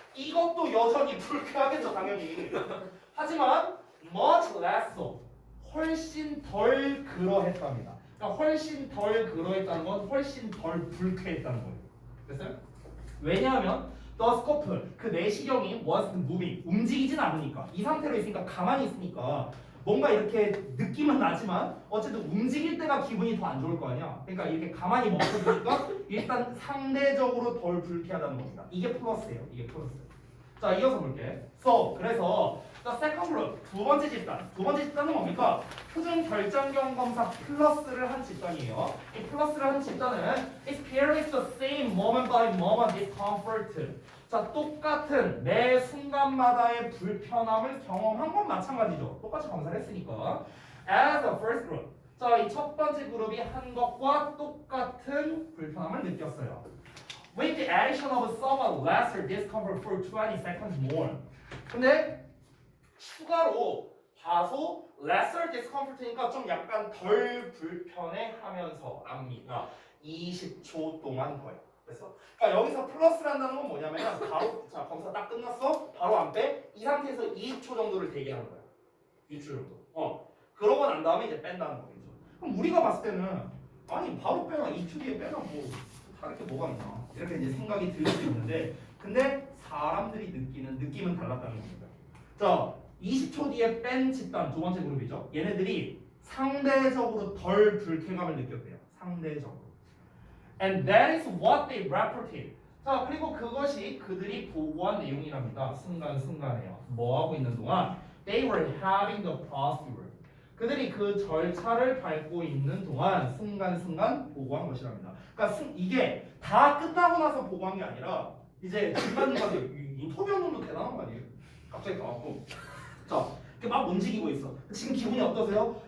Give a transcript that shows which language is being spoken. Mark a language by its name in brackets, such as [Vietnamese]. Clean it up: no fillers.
[Korean] 이것도 여전히 불쾌하겠죠 당연히. 하지만 [English] much less so. [Korean] 훨씬 덜 그러했답니다. 그러니까 훨씬 덜 그러했다는 건 훨씬 덜 불쾌했다는 거예요. 됐어요? 왜냐하면 [English] the scope [Korean] 그 내시경이 [English] wasn't moving [Korean] 움직이진 않으니까 이 상태로 있으니까 가만히 있으니까 뭔가 이렇게 느낌은 나지만 어쨌든 움직일 때가 기분이 더 안 좋을 거 아니야. 그러니까 이렇게 가만히 멈춰두니까 일단 상대적으로 덜 불쾌하다는 겁니다. 이게 플러스예요. 이게 플러스. 자, 이어서 볼게. 그래서 [English] the second group [Korean] 두 번째 집단은 뭡니까? 표준 결장경 검사 플러스를 한 집단이에요. 이 플러스를 한 집단은 [English] experience the same moment by moment discomfort. [Korean] 자, 똑같은 매 순간마다의 불편함을 경험한 건 마찬가지죠. 똑같이 검사를 했으니까. [English] As the first group. [Korean] 자, 이 첫 번째 그룹이 한 것과 똑같은 불편함을 느꼈어요. [English] With the addition of somewhat lesser discomfort for 20 seconds more. [Korean] 근데 추가로 다소 [English] lesser discomfort [Korean] 니까 좀 약간 덜 불편해하면서 압니다. 20초 동안 더요. 그래서 그러니까 여기서 플러스란다는 건 뭐냐면 바로 자 검사 딱 끝났어 바로 안 빼. 이 상태에서 20초 정도를 대기하는 거야. 20초 정도. 그러고 난 다음에 이제 뺀다는 거겠죠. 그럼 우리가 봤을 때는 아니 바로 빼나 2초 뒤에 빼나 뭐 다를 게 뭐가 있나 이렇게 이제 생각이 들 수 있는데 근데 사람들이 느끼는 느낌은 달랐다는 겁니다. 자, 20초 뒤에 뺀 집단 두 번째 그룹이죠. 얘네들이 상대적으로 덜 불쾌감을 느꼈대요. 상대적으로. [English] And that is what they reported. [Korean] 자, 그리고 그것이 그들이 보고한 내용이랍니다. 순간순간에요. 뭐 하고 있는 동안 [English] they were having the procedure. [Korean] 그들이 그 절차를 밟고 있는 동안 순간순간 보고한 것이랍니다. 그러니까 이게 다 끝나고 나서 보고한 게 아니라 이제 중간중간에 인터뷰하는 놈도 대단한 거 아니에요? 갑자기 나왔고 자, 이렇게 막 움직이고 있어. 지금 기분이 어떠세요?